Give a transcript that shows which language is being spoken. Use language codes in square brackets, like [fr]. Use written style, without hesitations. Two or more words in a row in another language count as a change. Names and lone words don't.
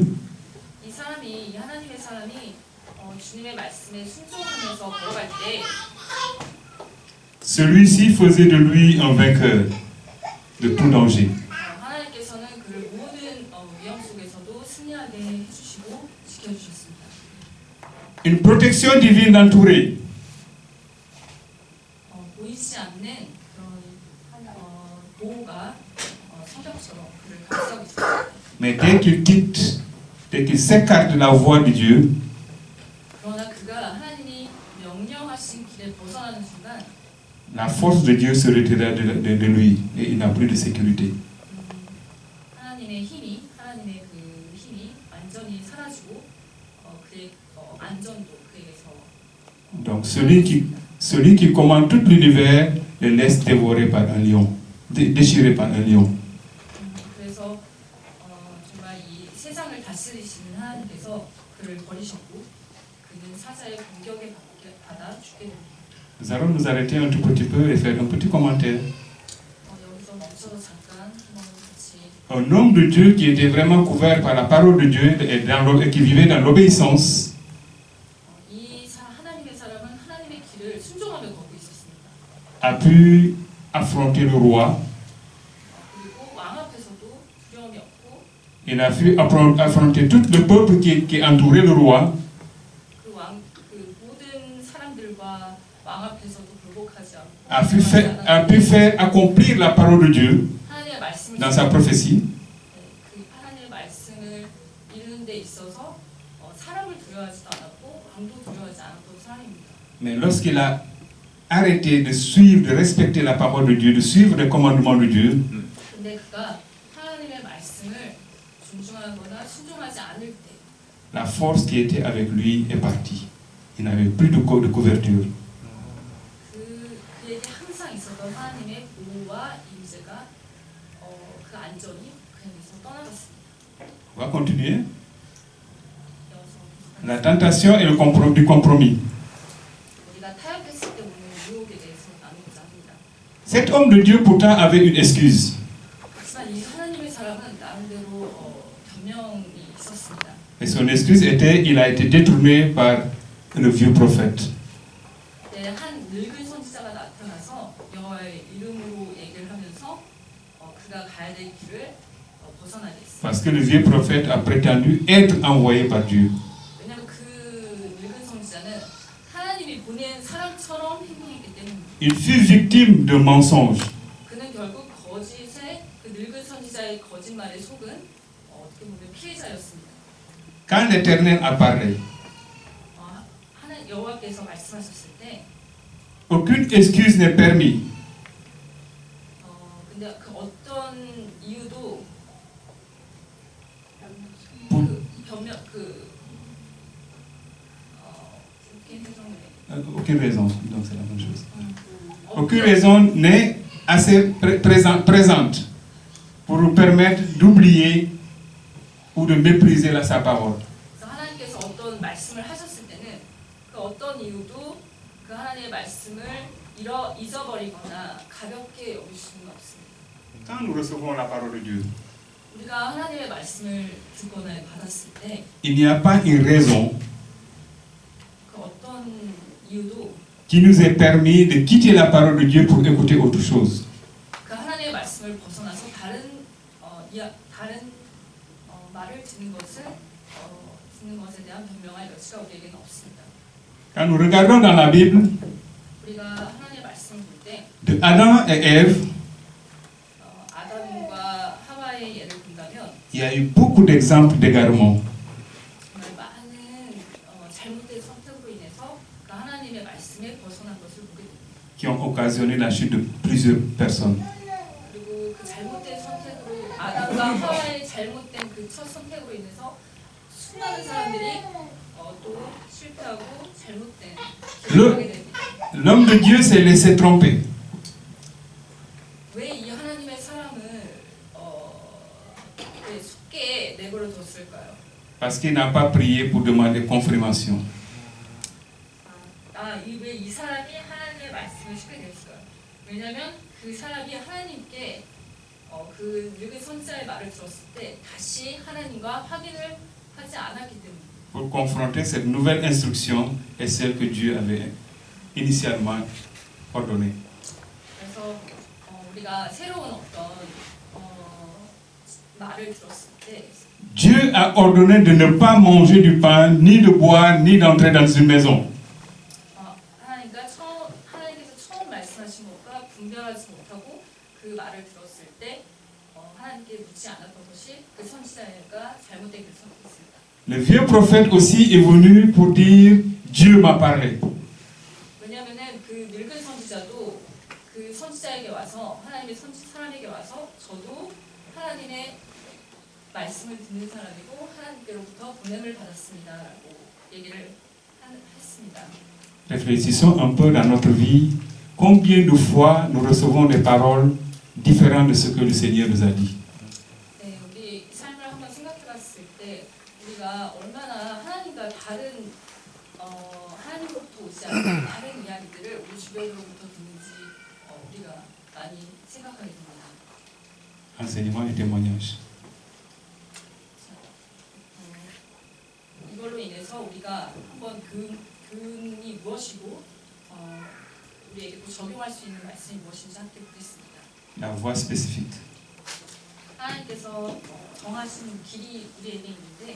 [ko] 이 하나님의 사람이 주님의 말씀에 순종하면서 걸어갈 때 [fr] celui-ci faisait de lui un vainqueur de tout danger. [ko] 하나님께서는 그를 모든 위험 속에서도 승리하게 해주시고 지켜주셨습니다. [fr] Une protection divine l'entourait. [ko] 보이지 않는 그런 보호가 성경처럼 그를 감싸고 있습니다. [fr] Mais dès qu'il s'écarte de la voie de Dieu, [ko] 그러나 그가 하나님이 명령하신 길에 벗어나는 순간 [fr] la force de Dieu se retira de lui et il n'a plus de sécurité. [ko] 하나님의 힘이 완전히 사라지고 그의 안전도 그에게서 [fr] Donc celui qui commande tout l'univers le laisse dévorer par un lion, déchiré par un lion. [ko] 그래서 정말 이 세상을 다스리시는 하나님께서 그를 버리셨고 그는 사자의 공격에 받아 죽게 됩니다. [fr] Nous allons nous arrêter un tout petit peu et faire un petit commentaire. [ko] 여기서 멈춰서 잠깐 한번 같이 [fr] Un homme de Dieu qui était vraiment couvert par la parole de Dieu et qui vivait dans l'obéissance, [ko] 하나님의 사람은 하나님의 길을 순종하며 걷고 있었습니다. [fr] a pu affronter le roi. [ko] 그리고 왕 앞에서도 두려움이 없고 [fr] Il a pu affronter tout le peuple qui entourait le roi. [ko] 그 모든 사람들과 왕 앞에서도 굴복하지 않고 [fr] A pu faire accomplir la parole de Dieu [ko] 하나님의 말씀을 [fr] dans sa prophétie. [ko] 그 하나님의 말씀을 이루는 데 있어서 사람을 두려워하지도 않았고 왕도 두려워하지 않았던 사람입니다. [fr] Mais lorsqu'il a arrêter de suivre, de respecter la parole de Dieu, de suivre les commandements de Dieu, [ko] 근데 그가 하나님의 말씀을 존중하거나 순종하지 않을 때 [fr] la force qui était avec lui est partie. Il n'avait plus de couverture. [ko] 그에게 항상 있었던 하나님의 보호와 임재가 그 안전이 그에게서 떠나갔습니다. [fr] On va continuer. [ko] 이어서 [fr] La tentation et le compromis. [ko] 우리가 타협했을 때 오는 유혹에 대해서 나누고자 합니다. [fr] Cet homme de Dieu pourtant avait une excuse. [ko] 하지만 이 하나님의 사람은 나름대로 변명이 있었습니다. [fr] Et son excuse était il a été détourné par le vieux prophète. [ko] 네, 한 늙은 선지자가 나타나서 여호와의 이름으로 얘기를 하면서 그가 가야 될 길을 벗어나게 했습니다. [fr] Parce que le vieux prophète a prétendu être envoyé par Dieu. [ko] 왜냐하면 그 늙은 선지자는 하나님이 보낸 사람처럼 행동했기 때문입니다. [fr] Il fut victime de mensonges. [ko] 그는 결국 거짓의 그 늙은 선지자의 거짓말에 속은 어떻게 보면 피해자였습니다. [fr] Quand l'Éternel apparaît, [ko] 하나님 여호와께서 말씀하셨을 때, [fr] aucune excuse n'est permise. [ko] 근데 그 어떤 이유도 [fr] Aucune raison. Donc c'est la même chose. Aucune raison n'est assez présente pour nous permettre d'oublier ou de mépriser sa parole. [ko] 그래서 하나님께서 어떤 말씀을 하셨을 때는 그 어떤 이유도 그 하나님의 말씀을 잊어버리거나 가볍게 여길 수는 없습니다. [fr] Quand nous recevons la parole de Dieu, [ko] 우리가 하나님의 말씀을 듣거나 받았을 때 [fr] il n'y a pas une raison [ko] 그 어떤 이유도 [fr] qui nous est permis de quitter la parole de Dieu pour écouter autre chose. [ko] 그 하나님의 말씀을 벗어나서 다른 말을 듣는 것에 대한 변명할 여지가 우리에게는 없습니다. [fr] Quand nous regardons dans la Bible, [ko] 우리가 하나님의 말씀을 볼 때 [fr] de Adam et Ève, [ko] 아담과 하와의 예를 본다면 [fr] il y a eu beaucoup d'exemples d'égarement. [ko] 정말 많은 잘못된 선택으로 인해서 그 하나님의 말씀에 벗어난 것을 보게 됩니다. [fr] Qui ont occasionné la chute de plusieurs personnes. [ko] 그리고 그 잘못된 선택으로 아담과 하와의 잘못된 그 첫 선택으로 인해서 수많은 사람들이 또 실패하고 잘못된 길을 가게 됩니다. [fr] L'homme de Dieu s'est laissé tromper. [ko] 왜 이 하나님의 사람을 속게 내버려 뒀을까요? [fr] Parce qu'il n'a pas prié pour demander confirmation. [ko] 왜 이 사람이 하나님의 말씀을 쉽게 됐어요? 왜냐하면 그 사람이 하나님께 그 늙은 선지자의 말을 들었을 때 다시 하나님과 확인을 하지 않았기 때문입니다. [fr] Pour confronter cette nouvelle instruction et celle que Dieu avait initialement ordonnée. [ko] 그래서 우리가 새로운 어떤 말을 들었을 때 [fr] Dieu a ordonné de ne pas manger du pain, ni de boire, ni d'entrer dans une maison. [ko] 하나님께서 처음 말씀하신 것과 분별하지 못하고 그 말을 들었을 때 하나님께 묻지 않았던 것이 그 선지자가 잘못된 길을 선택했습니다. [fr] Le vieux prophète aussi est venu pour dire Dieu m'a parlé. [ko] 왜냐하면은 그 늙은 선지자도 그 선지자에게 와서 하나님의 사람에게 와서 저도 하나님의 말씀을 듣는 사람이고 하나님께로부터 보냄을 받았습니다라고 얘기를 했습니다. [fr] Réfléchissons un peu dans notre vie. Combien de fois nous recevons des paroles différentes de ce que le Seigneur nous a dit? [ko] 네, 우리 삶을 한번 생각해봤을 때 우리가 얼마나 하나님과 다른 하나님으로부터 오지 않은 다른 이야기들을 우리 주변으로부터 듣는지 우리가 많이 생각하게 됩니다. [fr] Enseignement et témoignage. [ko] 이걸로 인해서 우리가 한번 교훈이 무엇이고 우리에게 또 적용할 수 있는 말씀이 무엇인지 함께 보겠습니다. [fr] La voie spécifique. [ko] 하나님께서 정하신 길이 우리에게 있는데